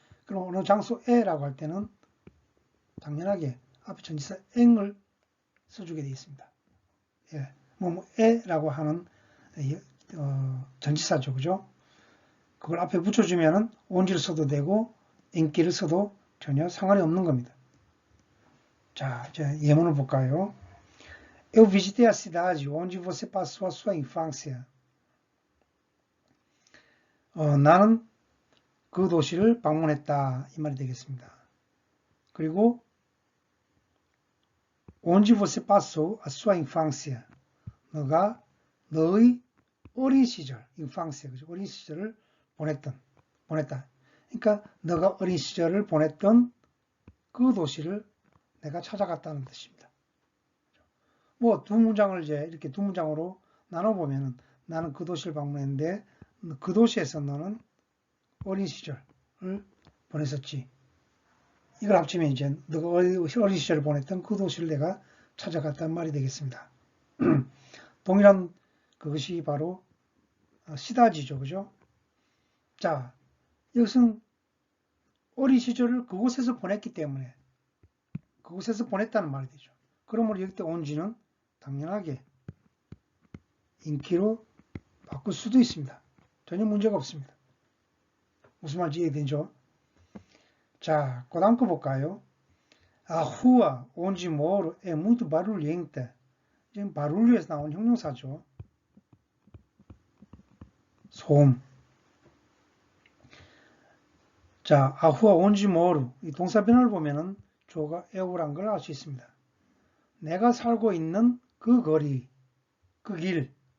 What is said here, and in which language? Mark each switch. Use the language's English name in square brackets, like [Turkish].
[Korean] 그럼 어느 장소에라고 할 때는 당연하게 앞에 전치사 eng을 써주게 되어 있습니다. 뭐뭐에라고 하는 전치사죠. 그죠? 그걸 앞에 붙여주면은 on지를 써도 되고 인기를 써도 전혀 상관이 없는 겁니다. 자, 이제 예문을 볼까요? [Portuguese] Eu visitei a cidade onde você passou a sua infância. [Korean] 나는 그 도시를 방문했다. 이 말이 되겠습니다. 그리고 [Portuguese] onde você passou a sua infância. [Korean] 너가 너의 어린 시절, infância, 그죠? 어린 시절을 보냈다. 그러니까 너가 어린 시절을 보냈던 그 도시를 내가 찾아갔다는 뜻입니다. 뭐 두 문장을 이제 이렇게 두 문장으로 나눠보면은 나는 그 도시를 방문했는데 그 도시에서 너는 어린 시절을 보냈었지. 이걸 합치면 이제 너가 어린 시절을 보냈던 그 도시를 내가 찾아갔단 말이 되겠습니다. 동일한 그것이 바로 시다지죠. 그죠? 자, 이것은 어린 시절을 그곳에서 보냈기 때문에 그곳에서 보냈다는 말이 되죠. 그러므로 여기 때 온지는 당연하게 인기로 바꿀 수도 있습니다. 전혀 문제가 없습니다. 무슨 말인지 이해되죠? 자, 그 다음 거 볼까요? [Portuguese] A rua onde moro é muito barulhenta. [Korean] 지금 barulho에서 나온 형용사죠. 소음. 자, [Portuguese] a rua onde moro. [Korean] 이 동사 변화를 보면은 주어가 eu란 걸 알 수 있습니다. 내가 살고 있는 그 거리, 그 길.